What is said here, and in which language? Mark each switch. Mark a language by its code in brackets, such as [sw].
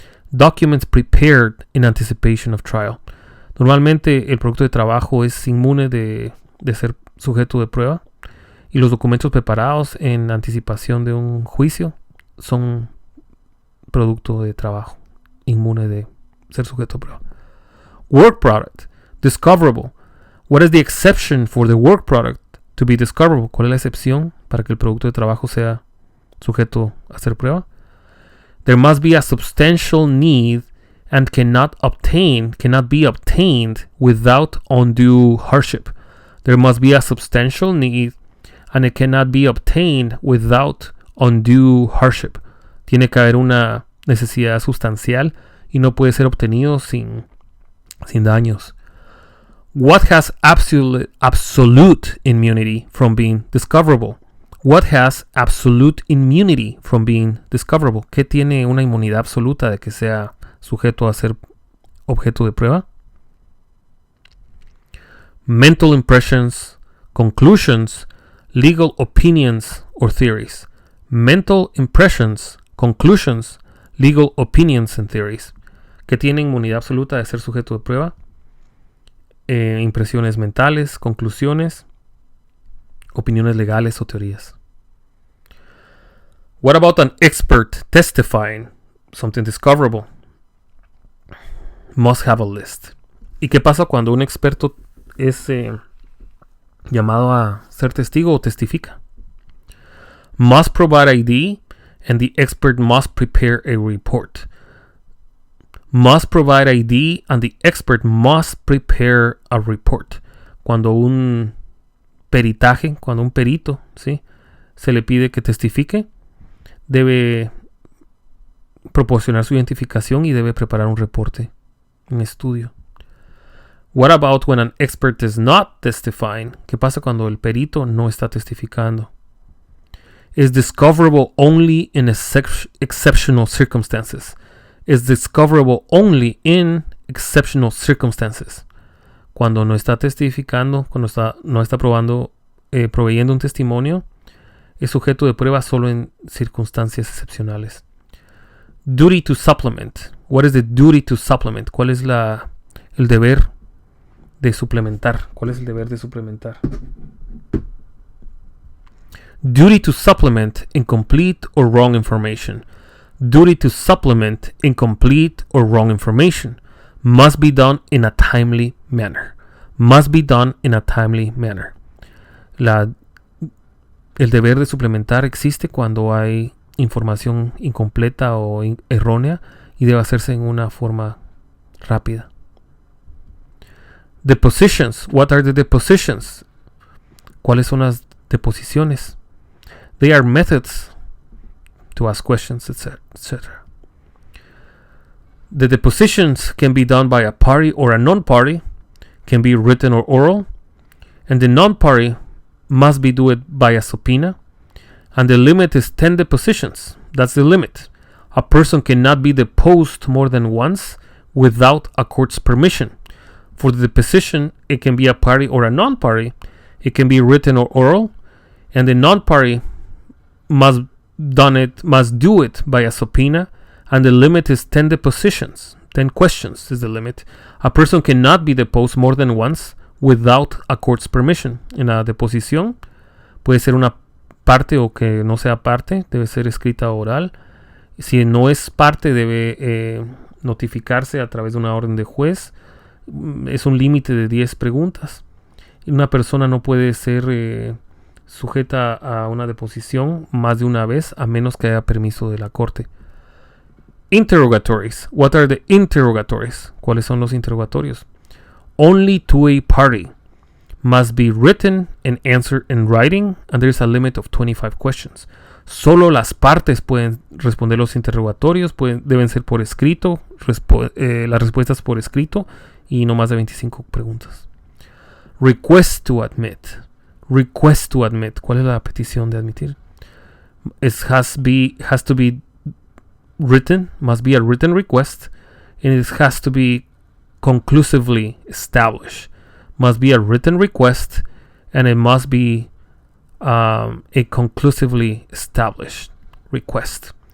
[en] Documents prepared in anticipation of trial. [es] Normalmente el producto de trabajo es inmune de ser sujeto de prueba y los documentos preparados en anticipación de un juicio son producto de trabajo inmune de ser sujeto a prueba. [en] Work product discoverable. What is the exception for the work product to be discoverable? [es] ¿Cuál es la excepción para que el producto de trabajo sea sujeto a ser prueba? [en] There must be a substantial need and cannot be obtained without undue hardship. There must be a substantial need and it cannot be obtained without undue hardship. [es] Tiene que haber una necesidad sustancial y no puede ser obtenido sin daños. [en] What has absolute immunity from being discoverable? What has absolute immunity from being discoverable? [es] ¿Qué tiene una inmunidad absoluta de que sea sujeto a ser objeto de prueba? [en] Mental impressions, conclusions, legal opinions or theories. Mental impressions, conclusions, legal opinions and theories. [es] ¿Qué tiene inmunidad absoluta de ser sujeto de prueba? Impresiones mentales, conclusiones, opiniones legales o teorías. [en] What about an expert testifying? Something discoverable. Must have a list. [es] ¿Y qué pasa cuando un experto es llamado a ser testigo o testifica? [en] Must provide ID and the expert must prepare a report. Must provide ID and the expert must prepare a report. [es] cuando un peritaje, cuando un perito, ¿sí?, se le pide que testifique, debe proporcionar su identificación y debe preparar un reporte, un estudio. [en] What about when an expert is not testifying? [es] ¿Qué pasa cuando el perito no está testificando? [en] Is discoverable only in exceptional circumstances. Is discoverable only in exceptional circumstances. [es] Cuando no está testificando, cuando no está proveyendo un testimonio, es sujeto de prueba solo en circunstancias excepcionales. [en] Duty to supplement. What is the duty to supplement? [es] ¿Cuál es el deber de suplementar? ¿Cuál es el deber de suplementar? [en] Duty to supplement incomplete or wrong information. Duty to supplement incomplete or wrong information must be done in a timely manner. Must be done in a timely manner. [es] El deber de suplementar existe cuando hay información incompleta o errónea y debe hacerse en una forma rápida. [en] Depositions. What are the depositions? [es] ¿Cuáles son las deposiciones? [en] They are methods to ask questions, etc. The depositions can be done by a party or a non-party, can be written or oral, and the non-party must be do it by a subpoena, and the limit is 10 depositions. That's the limit. A person cannot be deposed more than once without a court's permission. For the deposition, it can be a party or a non-party, it can be written or oral, and the non-party must do it by a subpoena, and the limit is 10 depositions. 10 questions is the limit. A person cannot be deposed more than once without a court's permission. [es] En la deposición puede ser una parte o que no sea parte, debe ser escrita o oral. Si no es parte, debe notificarse a través de una orden de juez. Es un límite de 10 preguntas. Una persona no puede ser sujeta a una deposición más de una vez a menos que haya permiso de la corte. [en] Interrogatories. What are the interrogatories? [es] ¿Cuáles son los interrogatorios? [en] Only to a party. Must be written and answered in writing, and there is a limit of 25 questions. [es] Solo las partes pueden responder los interrogatorios, deben ser por escrito, las respuestas por escrito y no más de 25 preguntas. [en] Request to admit. Request to admit. [es] ¿Cuál es la petición de admitir? [en] Has to be written, must be a written request, and it has to be conclusively established. Must be a written request, and it must be a conclusively established request.